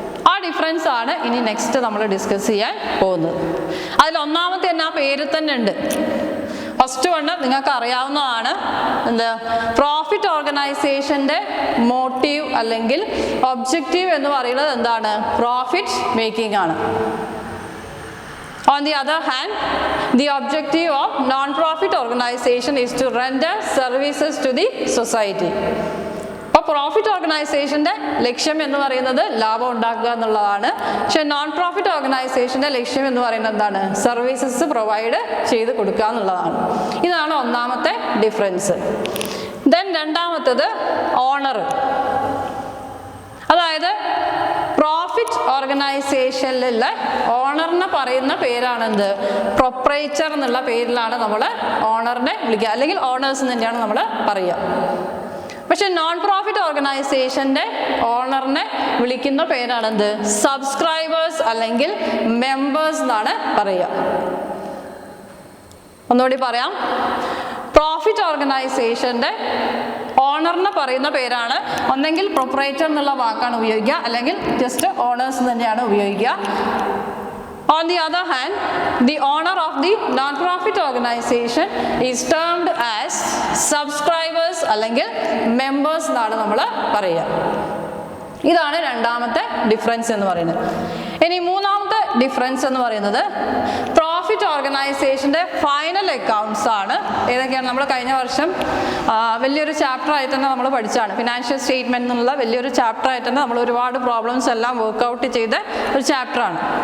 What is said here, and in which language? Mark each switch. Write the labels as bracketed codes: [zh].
[ml] ആ ഡിഫറൻസ് ആണ് ഇനി നെക്സ്റ്റ് നമ്മൾ ഡിസ്കസ് ചെയ്യാൻ പോകുന്നത്. അതിൽ ഒന്നാമത്തെ തന്നെ ആ പേരിൽ തന്നെ ഉണ്ട്. ഫസ്റ്റ് വണ് നിങ്ങൾക്ക് അറിയാവുന്നതാണ്, എന്ത്? പ്രോഫിറ്റ് ഓർഗനൈസേഷൻ്റെ മോട്ടീവ് അല്ലെങ്കിൽ ഒബ്ജക്റ്റീവ് എന്ന് പറയുന്നത് എന്താണ്? പ്രോഫിറ്റ് മേക്കിംഗ് ആണ്. [en] On the other hand, the objective of non-profit organization is to render services to the society. [ml] അപ്പോൾ പ്രോഫിറ്റ് ഓർഗനൈസേഷൻ്റെ ലക്ഷ്യം എന്ന് പറയുന്നത് ലാഭം ഉണ്ടാക്കുക എന്നുള്ളതാണ്. പക്ഷെ നോൺ പ്രോഫിറ്റ് ഓർഗനൈസേഷൻ്റെ ലക്ഷ്യം എന്ന് പറയുന്നത് എന്താണ്? സർവീസസ് പ്രൊവൈഡ് ചെയ്ത് കൊടുക്കുക എന്നുള്ളതാണ്. ഇതാണ് ഒന്നാമത്തെ ഡിഫറൻസ്. ദെൻ രണ്ടാമത്തത് ഓണർ. അതായത് പ്രോഫിറ്റ് ഓർഗനൈസേഷനിലുള്ള ഓണറിനെ പറയുന്ന പേരാണെന്ത്? പ്രൊപ്രൈറ്റർ എന്നുള്ള പേരിലാണ് നമ്മൾ ഓണറിനെ വിളിക്കുക, അല്ലെങ്കിൽ ഓണേഴ്സ് തന്നെയാണ് നമ്മൾ പറയുക. പക്ഷെ നോൺ പ്രോഫിറ്റ് ഓർഗനൈസേഷൻ്റെ ഓണറിനെ വിളിക്കുന്ന പേരാണെന്ത്? സബ്സ്ക്രൈബേഴ്സ് അല്ലെങ്കിൽ മെമ്പേഴ്സ് എന്നാണ് പറയുക. ഒന്നുകൂടി പറയാം. പ്രോഫിറ്റ് ഓർഗനൈസേഷൻ്റെ ഓണറിനെ പറയുന്ന പേരാണ് ഒന്നെങ്കിൽ പ്രൊപ്രൈറ്റർ എന്നുള്ള വാക്കാണ് ഉപയോഗിക്കുക, അല്ലെങ്കിൽ ജസ്റ്റ് ഓണേഴ്സ് തന്നെയാണ് ഉപയോഗിക്കുക. [en] On the other hand, the owner of the non-profit organization is termed as subscribers [ml] അല്ലെങ്കിൽ [en] members [ml] എന്നാണ് നമ്മൾ പറയുക. ഇതാണ് രണ്ടാമത്തെ ഡിഫറൻസ് എന്ന് പറയുന്നത്. ഇനി മൂന്നാമത്തെ ഡിഫറൻസ് എന്ന് പറയുന്നത് പ്രോഫിറ്റ് ഓർഗനൈസേഷൻ്റെ ഫൈനൽ അക്കൗണ്ട്സ് ആണ്. ഏതൊക്കെയാണ്? നമ്മൾ കഴിഞ്ഞ വർഷം വലിയൊരു ചാപ്റ്റർ ആയിട്ട് തന്നെ നമ്മൾ പഠിച്ചാണ്. ഫിനാൻഷ്യൽ സ്റ്റേറ്റ്മെന്റ് എന്നുള്ള വലിയൊരു ചാപ്റ്റർ ആയിട്ട് തന്നെ നമ്മൾ ഒരുപാട് പ്രോബ്ലംസ് എല്ലാം വർക്ക്ഔട്ട് ചെയ്ത ഒരു ചാപ്റ്ററാണ്.